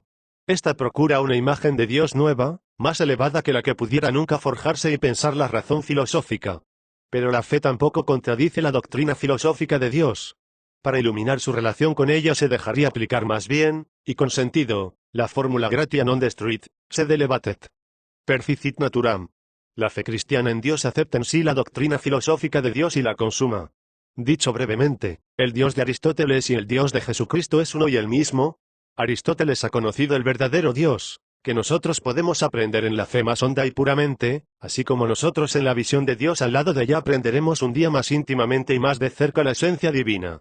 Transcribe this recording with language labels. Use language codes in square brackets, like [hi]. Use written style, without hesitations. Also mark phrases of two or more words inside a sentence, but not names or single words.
[es] Esta procura una imagen de Dios nueva, más elevada que la que pudiera nunca forjarse y pensar la razón filosófica. Pero la fe tampoco contradice la doctrina filosófica de Dios. Para iluminar su relación con ella se dejaría aplicar más bien, y con sentido, la fórmula [la] gratia non destruit, sed elevatet. Perficit naturam. [es] La fe cristiana en Dios acepta en sí la doctrina filosófica de Dios y la consuma. Dicho brevemente, el Dios de Aristóteles y el Dios de Jesucristo es uno y el mismo. Aristóteles ha conocido el verdadero Dios, que nosotros podemos aprender en la fe más honda y puramente, así como nosotros en la visión de Dios al lado de ella aprenderemos un día más íntimamente y más de cerca la esencia divina.